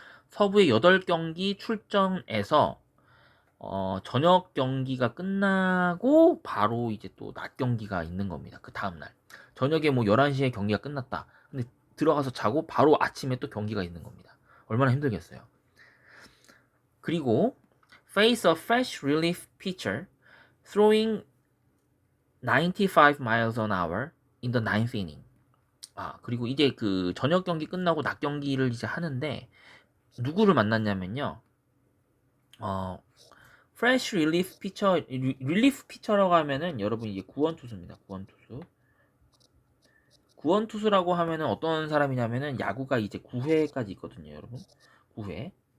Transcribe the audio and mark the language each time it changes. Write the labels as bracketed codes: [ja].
[ko] 서부의 8경기 출전해서 저녁 경기가 끝나고 바로 이제 또 낮 경기가 있는 겁니다. 그 다음날 저녁에 뭐 11시에 경기가 끝났다. 근데 들어가서 자고 바로 아침에 또 경기가 있는 겁니다. 얼마나 힘들겠어요. [en] 그리고 face a fresh relief pitcher throwing 95 miles an hour in the ninth inning. [ko] 그리고 이제 그 저녁 경기 끝나고 낮 경기를 이제 하는데 누구를 만났냐면요. fresh relief pitcher, relief pitcher라고 하면은 여러분 이게 구원 투수입니다. 구원 투수. 구원 투수라고 하면은 어떤 사람이냐면은 야구가 이제 9회까지 있거든요, 여러분. 9회.